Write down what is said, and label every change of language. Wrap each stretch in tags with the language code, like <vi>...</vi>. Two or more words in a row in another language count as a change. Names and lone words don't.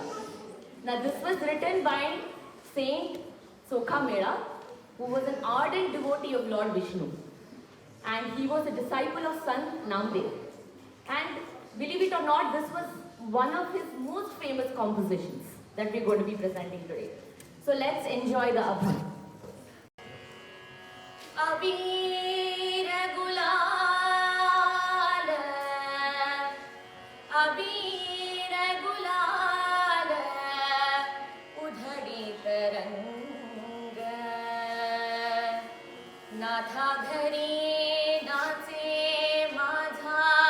<en>Now, this was written by Saint Sokha Mela, who was an ardent devotee of Lord Vishnu. And he was a disciple of Sant Namdev. And believe it or not, this was one of his most famous compositions that we're going to be presenting today. So let's enjoy the abhang.</en> <mr>अबीर गुलाल, अबीर गुलाल, उधडी तरंग, नाथा घरी नाचे माझा,</mr>